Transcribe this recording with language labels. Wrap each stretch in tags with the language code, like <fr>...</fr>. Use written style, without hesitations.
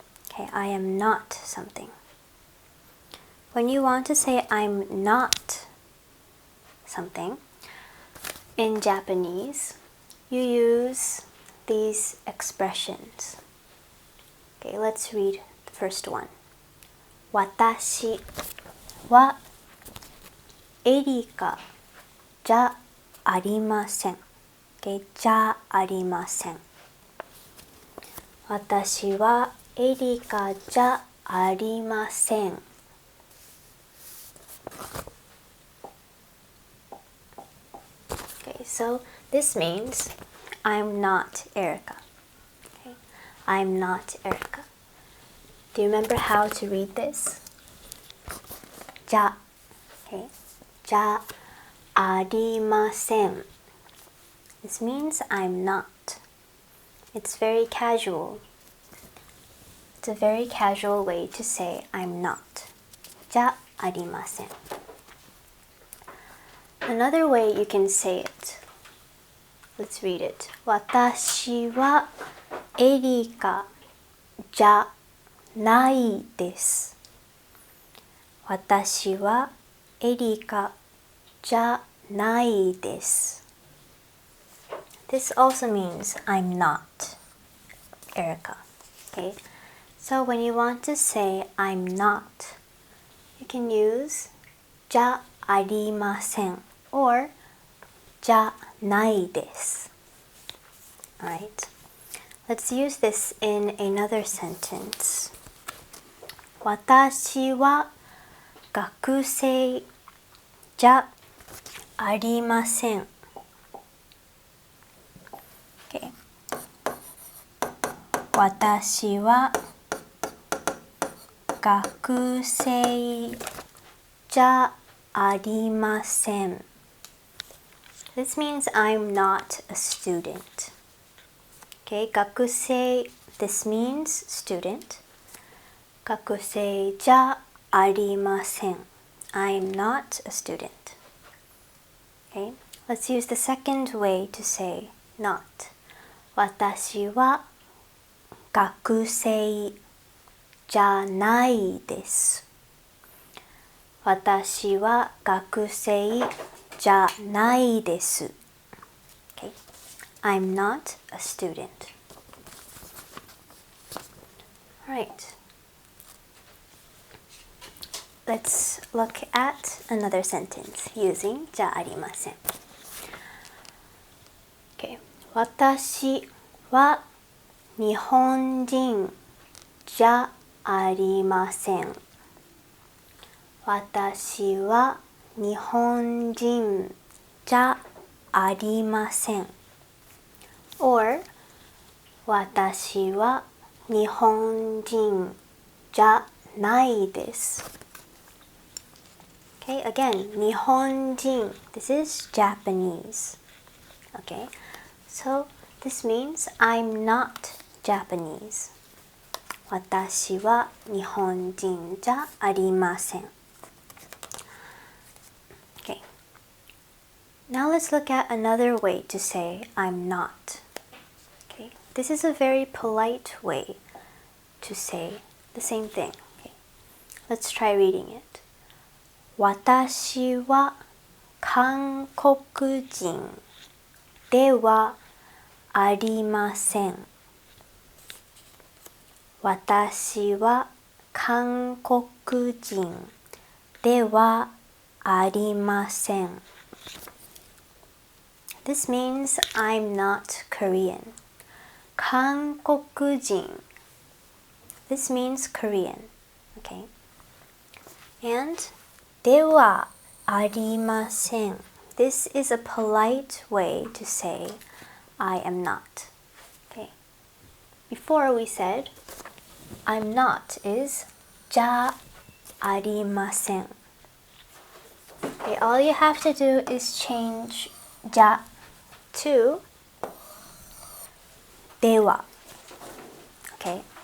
<en>Okay, I am not something. When you want to say I'm not something, in Japanese, you use these expressions. Okay, let's read the first one.</en> <ja>私はエリカじゃありません。 Okay, じゃありません。私はエリカじゃありません。</ja> <en>Okay, so this means I'm not Erica. Okay, I'm not Erica. Do you remember how to read this?</en> <ja>じゃ、okay, じゃありません.</ja> <en>This means I'm not. It's very casual. It's a very casual way to say I'm not.</en> <ja>じゃありません.</ja> <en>Another way you can say it. Let's read it.</en> <ja>私はエリカじゃないです。私はエリカじゃないです。</ja> <en>This also means I'm not Erica. Okay? So when you want to say I'm not, you can use じゃありません or じゃないです。 Alright. Let's use this in another sentence.</en> <ja>私は学生じゃありません。</ja> <en>Okay.</en> <ja>私は学生じゃありません。</ja> <en>This means I'm not a student. Okay, 学生, this means student.</en> <ja>学生じゃありません.</ja> <en>I'm not a student. Okay, let's use the second way to say not.</en> <ja>私は学生じゃないです。私は学生じゃないです。</ja> <en>Okay. I'm not a student. Alright. Let's look at another sentence using じゃありません。 Okay.</en> <ja>私は日本人じゃありません。私は日本人じゃありません。</ja> <en>or</en> <ja>私は日本人じゃないです。</ja> <en>Okay, again, 日本人. This is Japanese. Okay, so this means I'm not Japanese.</en> <ja>私は日本人じゃありません。</ja> <en>Okay. Now let's look at another way to say I'm not. Okay. This is a very polite way to say the same thing. Okay. Let's try reading it.</en> <ja>私は韓国人ではありません。私は韓国人ではありません。</ja> <en>This means I'm not Korean. 韓国人.This means Korean. Okay?</en> <ja>And ではありません.</ja> <en>This is a polite way to say I am not. Okay? Before we said I'm not is じゃありません. Okay, all you have to do is change じゃ to では. Okay?</en>